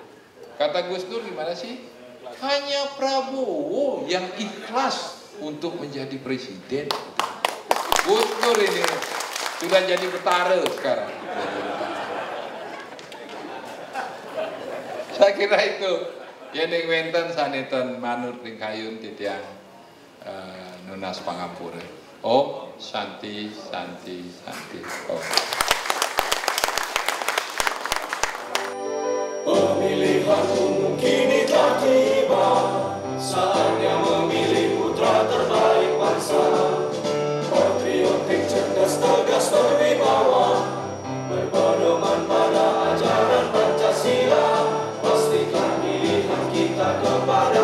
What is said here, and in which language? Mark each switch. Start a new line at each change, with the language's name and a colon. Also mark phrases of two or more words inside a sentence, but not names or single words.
Indonesian: Kata Gus Dur gimana sih? Hanya Prabowo yang ikhlas untuk menjadi presiden. Gus Dur ini sudah jadi betara sekarang. Saya kira itu.
Balinese: Yening wenten saneten manut ing kayun titiang nunas pangapura. Om Santi Santi Santi. Om.
Indonesian: Pemilihanmu kini telah tiba, saatnya memilih putra terbaik bangsa. Patriotik, cerdas, tegas, berwibawa, berpedoman pada ajaran Pancasila. Pastikan pilihan kita kepada